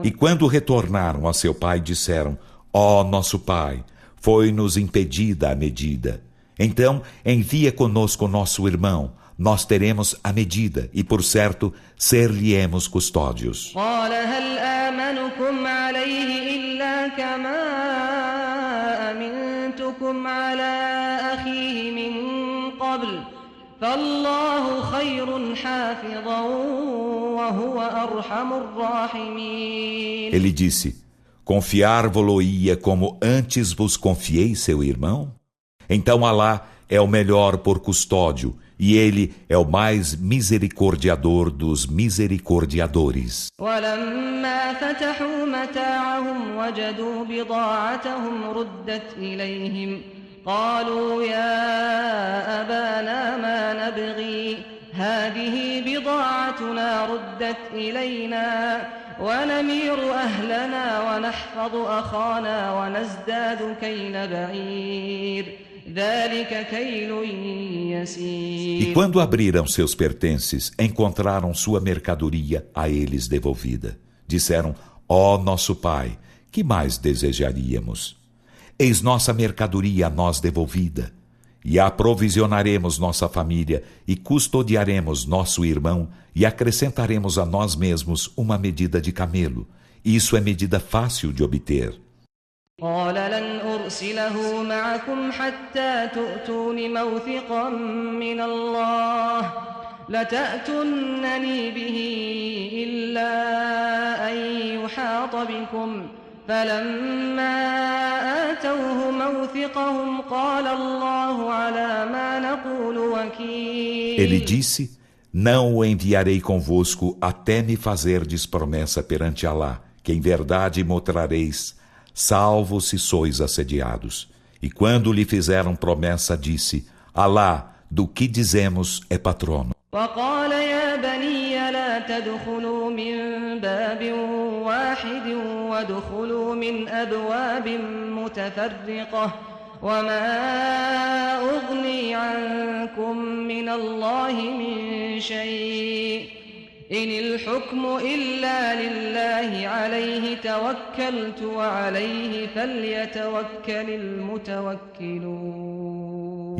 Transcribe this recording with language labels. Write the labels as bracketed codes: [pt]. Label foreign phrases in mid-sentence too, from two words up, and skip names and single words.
[pt] E quando retornaram a seu pai, disseram, ó nosso pai, foi-nos impedida a medida. Então, envia conosco nosso irmão, nós teremos a medida, e por certo, ser-lhe-emos custódios. [ar] قال هل آمنكم عليه إلا كما أمنتكم على أخيه من قبل فالله خير حافظا وهو أرحم الراحمين. [pt] Ele disse, confiar-vos-lo-ia como antes vos confiei seu irmão? Então Alá é o melhor por custódio, e ele é o mais misericordiador dos misericordiadores. [ar] ولما فتحوا متاعهم وجدوا بضاعتهم ردت إليهم قالوا يا أبانا ما نبغي هذه بضاعتنا ردت إلينا ونمير أهلنا ونحفظ أخانا ونزداد كيل بعير ذلك كيل يسير. [pt] E quando abriram seus pertences, encontraram sua mercadoria a eles devolvida. Disseram, ó nosso pai, que mais desejaríamos? Eis nossa mercadoria a nós devolvida. E aprovisionaremos nossa família e custodiaremos nosso irmão e acrescentaremos a nós mesmos uma medida de camelo. Isso é medida fácil de obter. [ar] قال لن أرسله معكم حتى تؤتون موثقا من الله لتأتونني به إلا أن يحاط بكم فلما آتوه موثقهم قال الله على ما نقول وكيل. [pt] Ele disse, não o enviarei convosco até me fazerdes promessa perante Alá, que em verdade mostrareis, salvo se sois assediados. E quando lhe fizeram promessa, disse, Alá, do que dizemos, é patrono. [ar] وقال يا بني لا تدخلوا من باب واحد وادخلوا من أبواب متفرقة وما أغني عنكم من الله من شيء إن الحكم إلا لله عليه توكلت وعليه فليتوكل المتوكلون.